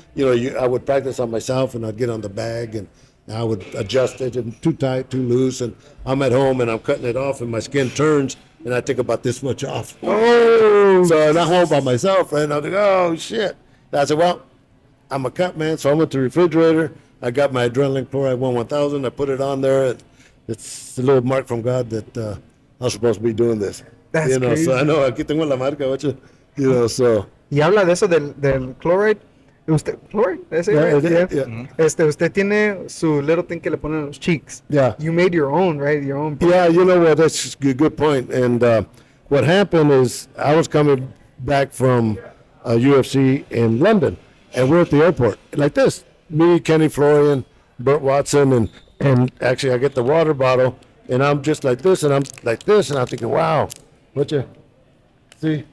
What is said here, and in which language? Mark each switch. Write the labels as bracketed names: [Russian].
[English] I would practice on myself, and I'd get on the bag, and I would adjust it, and too tight, too loose, and I'm at home, and I'm cutting it off, and my skin turns, and I take about this much off. Oh! So I'm home by myself, and I'm like, oh, shit. And I said, well, I'm a cut man, so I went to the refrigerator. I got my adrenaline chloride 1000. I put it on there. It's a little mark from God that I'm supposed to be doing this. That's crazy. So I know, [Spanish] aquí tengo la marca, [English] so. [Spanish] Y habla de eso del chloride. ¿Usted, chloride? Usted tiene su [English] little thing [Spanish] que le ponen en los cheeks. [English] Yeah. You made your own, right? Your own. Yeah, you know what? That's a good point. And what happened is I was coming back from UFC in London, and we're at the airport like this. Me, Kenny Florian, Burt Watson, and actually I get the water bottle, and I'm just like this, and I'm like this, and I'm thinking, wow, what you see?